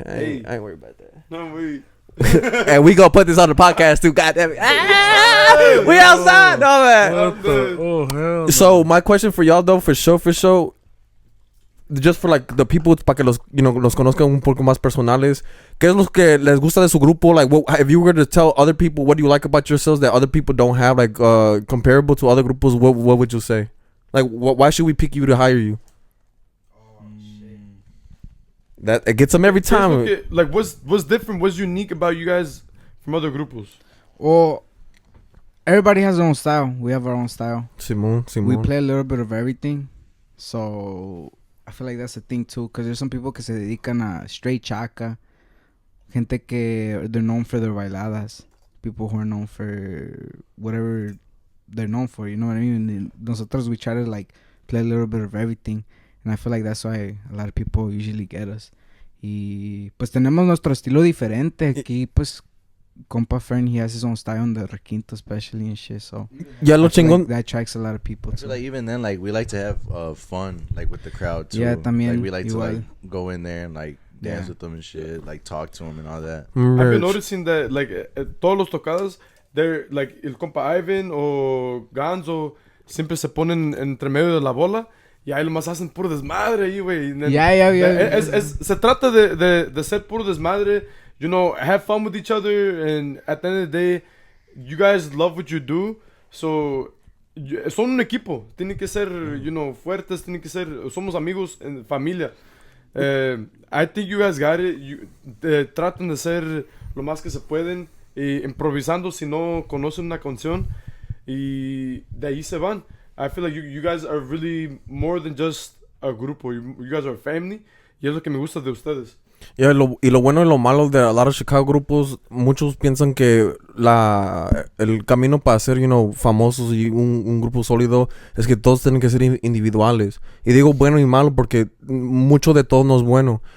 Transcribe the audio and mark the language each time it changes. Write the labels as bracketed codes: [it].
[en] I ain't worried about that. No, wait. And we gonna put this on the podcast too. God damn it. We outside. No, man. Oh, hell no. So my question for y'all though, for sure, just for like the people, [es] para que los conozcan un poco más personales, ¿qué es lo que les gusta de su grupo? [en] Like, if you were to tell other people what do you like about yourselves that other people don't have, like comparable to other grupos, what would you say? Like, why should we pick you to hire you? Oh shit. That it gets them every time. Like, what's different? What's unique about you guys from other grupos? Well, everybody has their own style. We have our own style. Simon. We play a little bit of everything, so I feel like that's the thing too, because there's some people [es] que se dedican a [en] straight chaca, [es] gente que [en] they're known for their bailadas, people who are known for whatever they're known for, you know what I mean? And nosotros, we try to like play a little bit of everything, and I feel like that's why a lot of people usually get us. [es] Y pues tenemos nuestro estilo diferente aquí, pues compa Fern, [en] he has his own style on the requinto especially and shit, so [es] Ya lo chingón. [en] like that attracts a lot of people I too. feel like even then, like we like to have fun, like with the crowd too. [es] Yeah, también. [en] Like we like [es] igual. [en] to like go in there and like dance with them and shit, like talk to them and all that. I've been noticing that like [es] todos los tocadas, [en] they're like [es] el compa Ivan o Ganzo siempre se ponen entre medio de la bola y ahí nomás hacen puro desmadre ahí, güey. [en] Yeah. [es] Se trata de ser puro desmadre. [en] You know, have fun with each other, and at the end of the day, you guys love what you do, so [es] son un equipo. Tienen que ser, [en] you know, [es] fuertes. Tienen que ser, somos amigos en familia. [en] I think you guys got it. [es] Traten de ser lo más que se pueden, improvisando si no conocen una canción, y de ahí se van. [en] I feel like you guys are really more than just a grupo. You guys are a family, [es] y es lo que me gusta de ustedes. Yeah, y lo bueno y lo malo de [en] a lot of [es] Chicago grupos, muchos piensan que el camino para ser, famosos y un grupo sólido es que todos tienen que ser individuales. Y digo bueno y malo porque mucho de todo no es bueno.